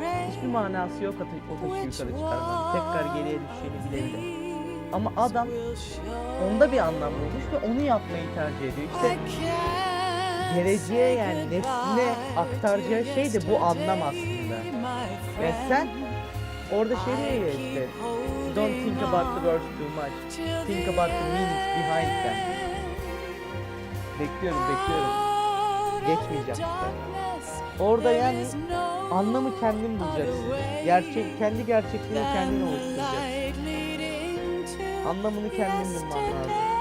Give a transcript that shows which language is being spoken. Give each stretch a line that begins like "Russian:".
Turkish: Hiçbir manası yok o taşı yukarı çıkarmanın. Tekrar geriye düşeceğini bile bile. Ama adam onda bir anlam bulmuş ve onu yapmayı tercih ediyor. İşte geleceğe, yani nesline aktaracağı şey de bu anlam aslında. Ve sen orada şey diyor ya işte,
English: don't think about the words too much, think about the meanings behind them.
Turkish: Bekliyorum. Geçmeyeceğim işte. Orada yani anlamı kendin bulacaksın. Kendi gerçekliğini kendin oluşturacaksın. Anlamını kendin bulman lazım.